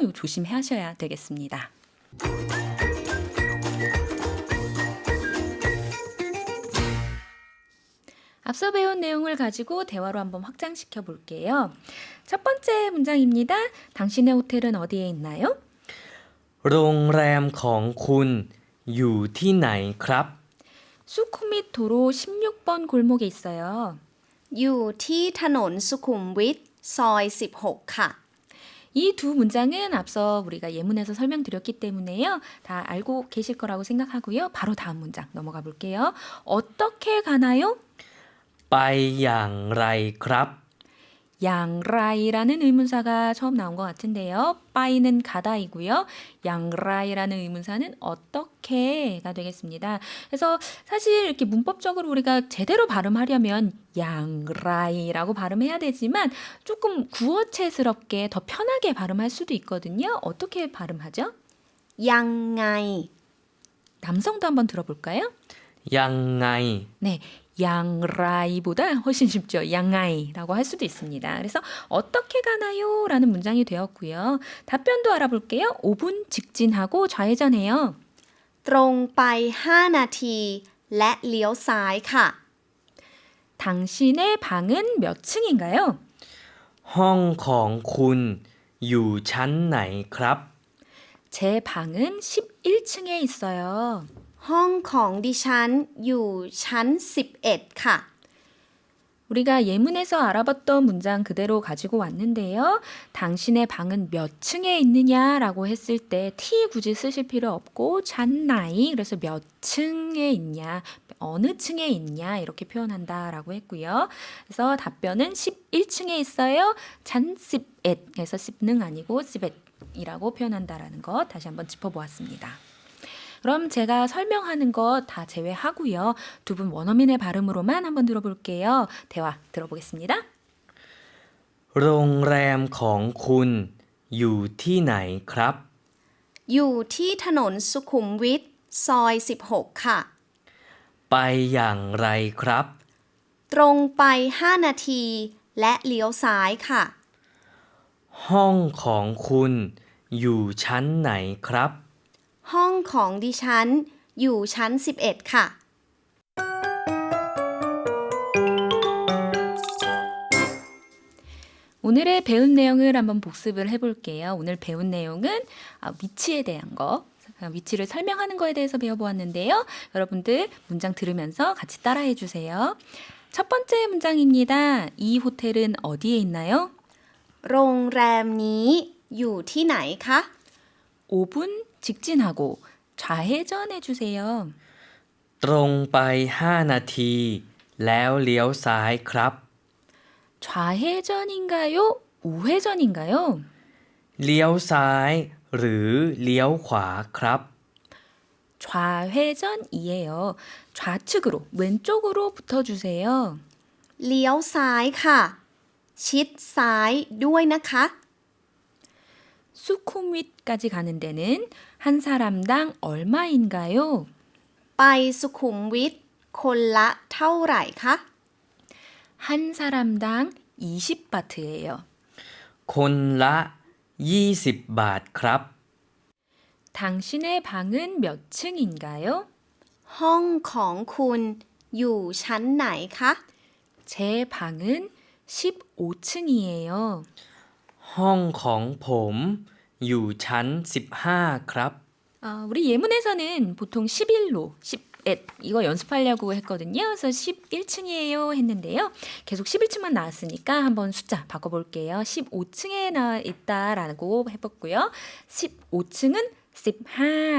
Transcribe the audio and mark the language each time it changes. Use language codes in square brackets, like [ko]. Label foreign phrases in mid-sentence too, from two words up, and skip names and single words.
[ko] 이거 조심하셔야 되겠습니다. 앞서 배운 내용을 가지고 대화로 한번 확장시켜 볼게요. 첫 번째 문장입니다. 당신의 호텔은 어디에 있나요? [th] โรงแรมของคุณอยู่ที่ไหนครับ [ko] 수쿠밋 도로 16번 골목에 있어요. [th] อยู่ที่ถนนสุขุมวิทซอย16 ค่ะ [ko] 이 두 문장은 앞서 우리가 예문에서 설명드렸기 때문에요. 다 알고 계실 거라고 생각하고요. 바로 다음 문장 넘어가 볼게요. 어떻게 가나요? [th] ไปอย่างไรครับ [ko] 양라이라는 의문사가 처음 나온 것 같은데요. 빠이는 가다이고요. 양라이라는 의문사는 어떻게가 되겠습니다. 그래서 사실 이렇게 문법적으로 우리가 제대로 발음하려면 양라이라고 발음해야 되지만 조금 구어체스럽게 더 편하게 발음할 수도 있거든요. 어떻게 발음하죠? [th] ยังไง [ko] 남성도 한번 들어볼까요? [th] ยังไง [ko] 네, 양라이보다 훨씬 쉽죠. 양아이라고 할 수도 있습니다. 그래서 어떻게 가나요? 라는 문장이 되었고요. 답변도 알아볼게요. 5분 직진하고 좌회전해요. [th] ตรงไป5 นาที และเลี้ยวซ้ายค่ะ [ko] 당신의 방은 몇 층인가요? [th] ห้องของคุณอยู่ชั้นไหนครับ [ko] 제 방은 11층에 있어요. [th] ห้องของดิฉันอยู่ชั้น11 ค่ะ [ko] 우리가 예문에서 알아봤던 문장 그대로 가지고 왔는데요. 당신의 방은 몇 층에 있느냐라고 했을 때 T 굳이 쓰실 필요 없고 잔나이 그래서 몇 층에 있냐 어느 층에 있냐 이렇게 표현한다라고 했고요. 그래서 답변은 11층에 있어요. 잔 11 그래서 10는 아니고 11이라고 표현한다라는 것 다시 한번 짚어보았습니다. 그럼 제가 설명하는 거 다 제외하고요. 두 분 원어민의 발음으로만 한번 들어볼게요. 대화 들어보겠습니다. [th] โรงแรมของคุณอยู่ที่ไหนครับ อยู่ที่ถนนสุขุมวิทซอย16 ค่ะ ไปอย่างไรครับ ตรงไป5 นาที และเลี้ยวซ้ายค่ะ ห้องของคุณอยู่ชั้นไหนครับ ห้องของดิฉันอยู่ชั้น11 ค่ะ [ko] 오늘의 배운 내용을 한번 복습을 해볼게요. 오늘 배운 내용은 위치에 대한 거, 위치를 설명하는 거에 대해서 배워보았는데요. 여러분들 문장 들으면서 같이 따라해 주세요. 첫 번째 문장입니다. 이 호텔은 어디에 있나요? [th] โรงแรมนี้อยู่ที่ไหนคะ [ko] 5분 직진하고 좌회전해 주세요. [th] ตรงไป5 นาที แล้วเลี้ยวซ้ายครับ [ko] 좌회전인가요? 우회전인가요? [th] เลี้ยวซ้าย หรือเลี้ยวขวาครับ [ko] 좌회전이에요. 좌측으로, 왼쪽으로 붙어주세요. [th] เลี้ยวซ้ายค่ะ ชิดซ้ายด้วยนะคะ [ko] 수쿰윗까지 가는 데는 한 사람당 얼마인가요? [th] ไปสุขุมวิทคนละเท่าไหร่คะ [ko] 한 사람당 20바트예요. [th] คนละ 20 บาทครับ [ko] 당신의 방은 몇 층인가요? [th] ห้องของคุณอยู่ชั้นไหนคะ [ko] 제 방은 15층이에요. [th] ห้องของผมอยู่ชั้น 15 ครับ [ko] 우리 예문에서는 보통 11로, 11 이거 연습하려고 했거든요. 그래서 11층이에요 했는데요. 계속 11층만 나왔으니까 한번 숫자 바꿔볼게요. 15층에 나와 있다라고 해봤고요. 15층은 15.